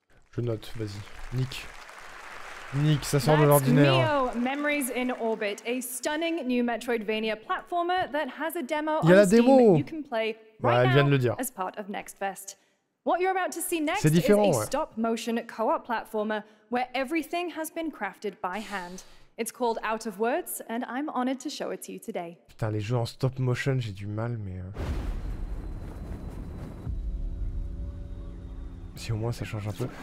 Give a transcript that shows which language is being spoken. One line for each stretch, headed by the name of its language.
French: Je note, vas-y. Nick, ça sort de l'ordinaire.
English: Memories in Orbit, a stunning new Metroidvania platformer that has a demo on Steam that you can play right now as part of Next Fest. What you're about to see next is a stop-motion co-op platformer where everything has been crafted by hand. It's called Out of Words, and I'm honored to show it to you today.
French: Putain, les jeux en stop-motion, j'ai du mal, mais... Si au moins ça change un peu.